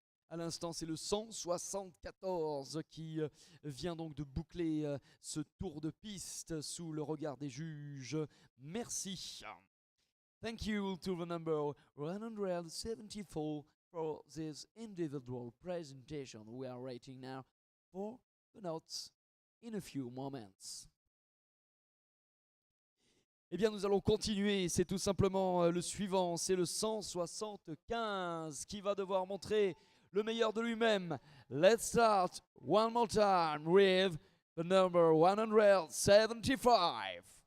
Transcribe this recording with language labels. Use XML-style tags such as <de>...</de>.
<fr>À l'instant, c'est le 174 qui vient donc de boucler ce tour de piste sous le regard des juges. Merci.</fr> <en>Thank you to the number 174 for this individual presentation. We are waiting now for the notes in a few moments.</en> <fr>Eh bien, nous allons continuer. C'est tout simplement le suivant. C'est le 175 qui va devoir montrer le meilleur de lui-même.</fr> <en>Let's start one more time with the number 175.</en>